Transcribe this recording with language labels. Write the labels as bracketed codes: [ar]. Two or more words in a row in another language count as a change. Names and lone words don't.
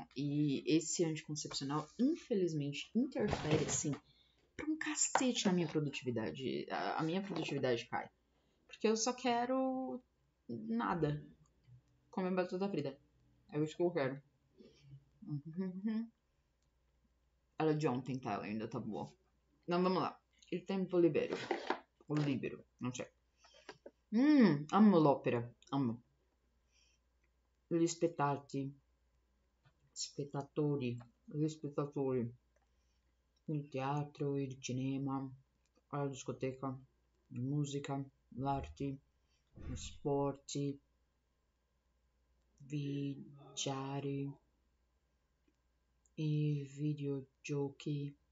[pt] E esse anticoncepcional, infelizmente, interfere, assim, pra um cacete na minha produtividade. A minha produtividade cai. Porque eu só quero nada. Comer batata frita. É isso que eu quero. Ela é de ontem, tá? Ela ainda tá boa. Não, vamos lá. [it] Il tempo libero. O libero, non c'è. Amo l'opera. Amo. Gli spettatori. Gli spettatori. Il teatro, il cinema, la discoteca, la musica, l'arte, gli sport, viaggiare, i videogiochi.